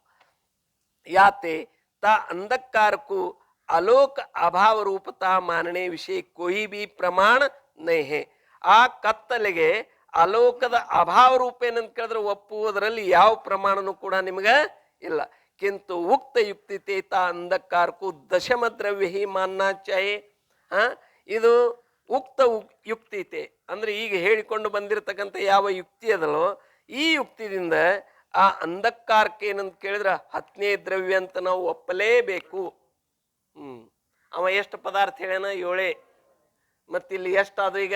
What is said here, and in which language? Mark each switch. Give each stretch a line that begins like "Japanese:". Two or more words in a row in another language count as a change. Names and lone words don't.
Hindi: याते ता अंधकार को आलोक अभाव रूपता मानने विषय कोई भी प्रमाण नहीं है.
Kannada: ಆ ಕತ್ತಲೆಗೆ ಅಲೋಕದ ಅಭಾವ ರೂಪ ಏನಂತ ಕೇಳಿದ್ರೆ ಒಪ್ಪುವುದರಲ್ಲಿ ಯಾವ ಪ್ರಮಾಣನೂ ಕೂಡ ನಿಮ್ಗೆ ಇಲ್ಲ.
Hindi: किंतु उक्त युक्ति तेता अंधकार को दशम द्रव्य ही मानना चाहिए.
Kannada: ಇದು ಉಕ್ತ ಯುಕ್ತಿತೆ ಅಂದ್ರೆ ಈಗ ಹೇಳಿಕೊಂಡು ಬಂದಿರತಕ್ಕಂಥ ಯಾವ ಯುಕ್ತಿ ಅದಲ್ಲೋ ಈ ಯುಕ್ತಿದಿಂದ ಆ ಅಂಧಕಾರಕ್ಕೆ ಏನಂತ ಕೇಳಿದ್ರೆ 10ನೇ ದ್ರವ್ಯ ಅಂತ ನಾವು ಒಪ್ಪಲೇಬೇಕು. ಅವ ಎಷ್ಟು ಪದಾರ್ಥ ಹೇಳ್ಯಾನ? 7. ಮತ್ತಿಲ್ಲಿ ಎಷ್ಟಾದ ಈಗ?